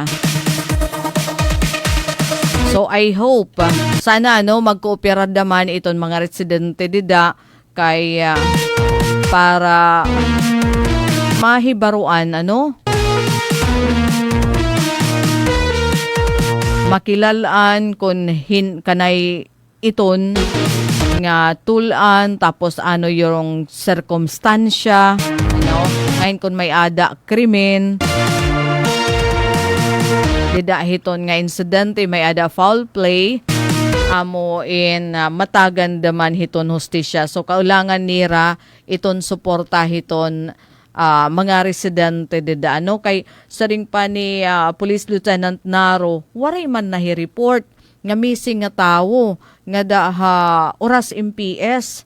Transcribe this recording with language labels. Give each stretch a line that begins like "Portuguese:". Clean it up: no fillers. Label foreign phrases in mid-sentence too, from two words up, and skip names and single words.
Waray: So I hope sana magkoopera naman iton mga residente dida kay para mahibaruan makilalaan kung kanay iton nga tulan tapos
Filipino: yung circumstansya ngayon
Waray: kung may ada krimen dida hiton nga insidente may ada foul play amo in matagan daman hiton hustisya. So kaulangan nira iton suporta hiton mga residente dida kay saring pa ni Police Lieutenant Naro waray man nahi-report nga missing nga tawo nga oras MPS.